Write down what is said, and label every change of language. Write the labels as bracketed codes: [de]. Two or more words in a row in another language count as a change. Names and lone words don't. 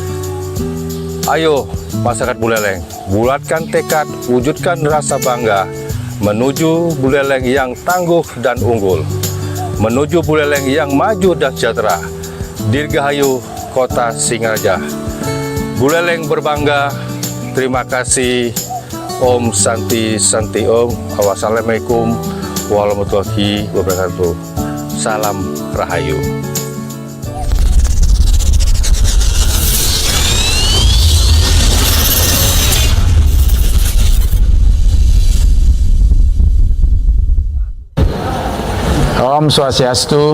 [id] Ayo masyarakat Buleleng, bulatkan tekad, wujudkan rasa bangga menuju Buleleng yang tangguh dan unggul, menuju Buleleng yang maju dan sejahtera. Dirgahayu Kota Singaraja, Buleleng berbangga. Terima kasih. [sa] Om Santi Santi Om. [ar] والسلام عليكم ورحمة الله وبركاته. [id] Salam Rahayu. [ban] Om Swastiastu.